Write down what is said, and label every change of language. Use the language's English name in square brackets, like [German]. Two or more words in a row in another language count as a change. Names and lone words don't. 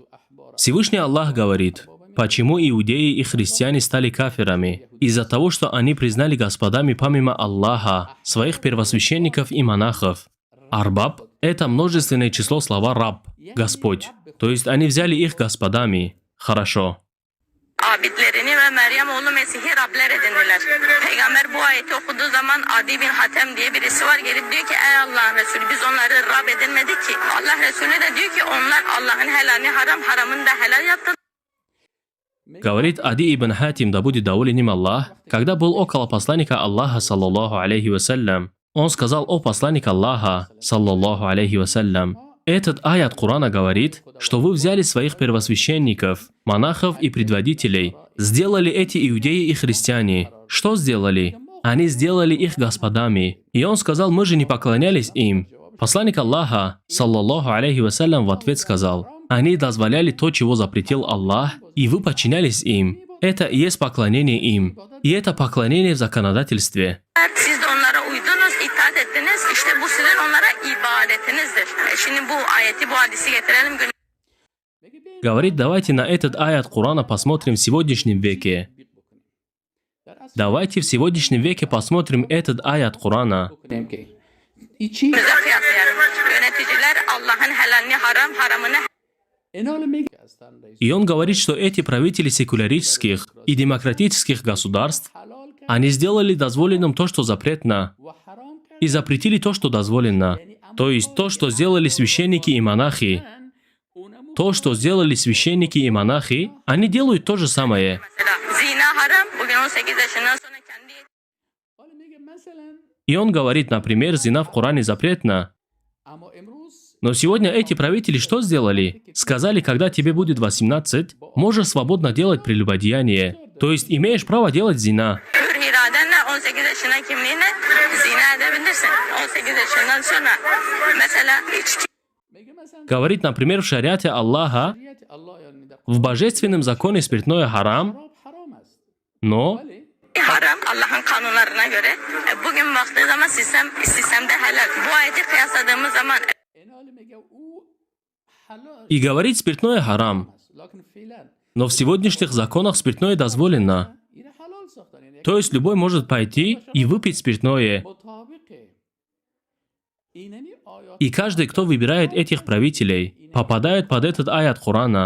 [Russian] Всевышний Аллах говорит, почему иудеи и христиане стали кафирами? Из-за того, что они признали господами помимо Аллаха, своих первосвященников и монахов. Арбаб – это множественное число слова «раб» – «Господь». То есть они взяли их господами. Хорошо. [Turkish] Abidlerini ve Meryem oğlu Mesih'i Rabler edindiler. Peygamber bu ayeti okuduğu zaman Adi bin Hatem diye birisi var, gelip diyor ki ey Allah'ın Resulü biz onları Rab edinmedik ki. Allah Resulü de diyor ki onlar Allah'ın helalini haram, haramını da helal yaptılar. [Russian] Говорит Ади ибн Хатим, да будет доволен им Аллах, когда был около посланника Аллаха, [Arabic] صلى الله عليه وسلم, [Russian] он сказал: «О посланник Аллаха, [Arabic] صلى الله عليه وسلم, [Russian] этот аят Корана говорит, что вы взяли своих первосвященников, монахов и предводителей, сделали эти иудеи и христиане. Что сделали? Они сделали их господами». И он сказал: «Мы же не поклонялись им». Посланник Аллаха, [Arabic] صلى الله عليه وسلم, [Russian] в ответ сказал: «Они дозволяли то, чего запретил Аллах, и вы подчинялись им. Это и есть поклонение им. И это поклонение в законодательстве». [Turkish] Siz de onlara uydunuz, itaat ettiniz. İşte bu sizin onlara ibadetinizdir. Şimdi bu ayeti, bu hadisi getirelim. [Russian] Говорит, давайте на этот аят Корана посмотрим в сегодняшнем веке. Давайте в сегодняшнем веке посмотрим этот аят Корана. [Turkish] Yöneticiler Allah'ın helalini haram, haramını [Russian] И он говорит, что эти правители секулярических и демократических государств, они сделали дозволенным то, что запретно, и запретили то, что дозволено. То есть то, что сделали священники и монахи. То, что сделали священники и монахи, они делают то же самое. [Turkish] zina haram. Bugün 18 yaşından sonra kendi [Russian] И он говорит, например, зина в Коране запретна. Но сегодня эти правители что сделали? Сказали, когда тебе будет 18, можешь свободно делать прелюбодеяние. То есть имеешь право делать зина. [Turkish] hür iradenle 18 yaşına kimliğine zina edebilirsin. 18 yaşından sonra mesela içki [Russian] Говорит, например, в шариате Аллаха, в божественном законе спиртное харам, но [Turkish] haram Allah'ın kanunlarına göre. Bugün baktığı zaman sistemde helal. Bu ayeti kıyasladığımız zaman [Russian] и говорит, спиртное харам. Но в сегодняшних законах спиртное дозволено. То есть любой может пойти и выпить спиртное. И каждый, кто выбирает этих правителей, попадает под этот аят Корана.